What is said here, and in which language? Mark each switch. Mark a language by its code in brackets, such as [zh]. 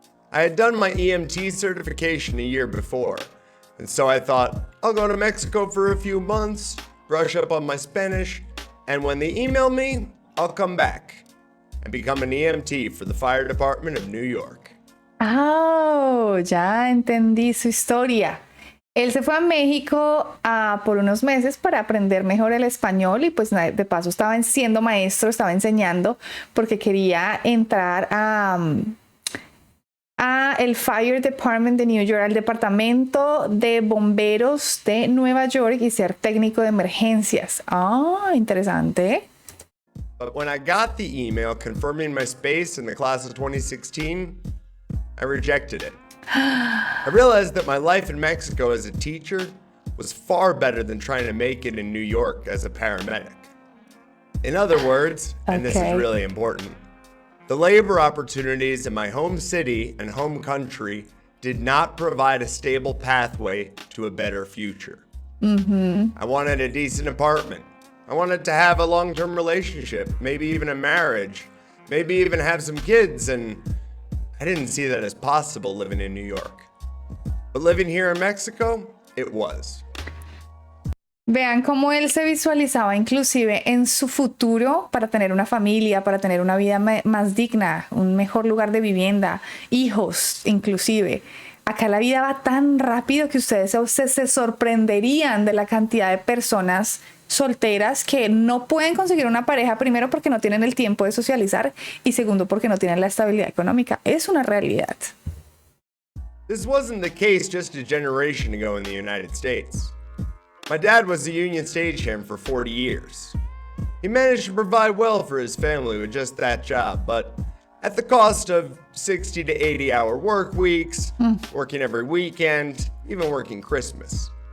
[en] I had done my EMT certification a year before, and so I thought, I'll go to Mexico for a few months, brush up on my Spanish, and when they email me, I'll come back and become an EMT for the fire department of New York. [es] Oh, ya entendí su historia. Él se fue a México por unos meses para aprender mejor el español y pues de paso estaba siendo maestro, estaba enseñando porque quería entrar a el Fire Department de New York, al departamento de bomberos de Nueva York y ser técnico de emergencias. Ah, interesante. [en] But when I got the email confirming my space in the class of 2016, I rejected it. I realized that my life in Mexico as a teacher was far better than trying to make it in New York as a paramedic. In other words, and this is really important, the labor opportunities in my home city and home country did not provide a stable pathway to a better future. I wanted a decent apartment. I wanted to have a long-term relationship, maybe even a marriage, maybe even have some kids, and I didn't see that as possible living in New York. But living here in Mexico, it was. [es] Vean cómo él se visualizaba inclusive en su futuro para tener una familia, para tener una vida más digna, un mejor lugar de vivienda, hijos inclusive. Acá la vida va tan rápido que ustedes se sorprenderían de la cantidad de personas solteras que no pueden conseguir una pareja, primero porque no tienen el tiempo de socializar y segundo porque no tienen la estabilidad económica. Es una realidad. [en] This wasn't the case just a generation ago in the United States. My dad was a union stagehand for 40 years. He managed to provide well for his family with just that job, but at the cost of 60 to 80-hour work weeks, working every weekend, even working Christmas.